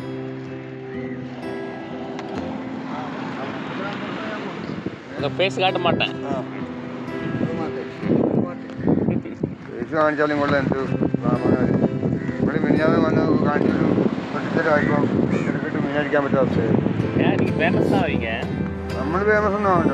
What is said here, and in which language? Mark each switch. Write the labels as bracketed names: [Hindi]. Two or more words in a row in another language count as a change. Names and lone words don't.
[Tamil] உங்கள் ஃபேஸ் காட்ட மாட்டேன். [Malayalam] ഫേസ് കാണിച്ചാലും കൊള്ളാം. എന്ത് ഇവിടെ മിനിഞ്ഞാന്ന് വന്ന് കാണിച്ചിട്ട് പൊട്ടിത്തരമായിപ്പോൾ എടുത്തിട്ട് മീനടിക്കാൻ പറ്റാത്ത അവസ്ഥയായി. [Tamil] நீங்கள் ஃபேமஸ் தான் வைங்க. [Malayalam] നമ്മൾ ഫേമസ് ഒന്നും ആവണ്ടോ.